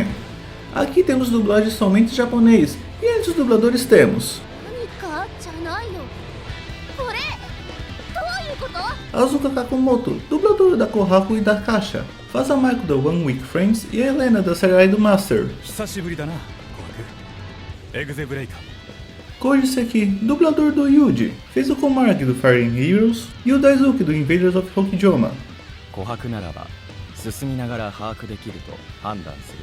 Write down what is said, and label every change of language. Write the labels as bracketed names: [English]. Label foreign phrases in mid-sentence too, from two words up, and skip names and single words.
[Portuguese] Aqui temos dublagem somente em japonês, e entre os dubladores temos Azuka Kakumoto, dubladora da Kohaku e da Kasha, faz a Maiko da One Week Friends e a Helena da série Idol Master. [Japanese] 久しぶりだな、コハク。エグゼブレイカー。 [Portuguese] Koji Seki, dublador do Yuji, fez o Komark do Fire Emblem Heroes e o Daisuke do Invaders of Hokijoma. [Japanese] 琥珀ならば進みながら把握できると判断する。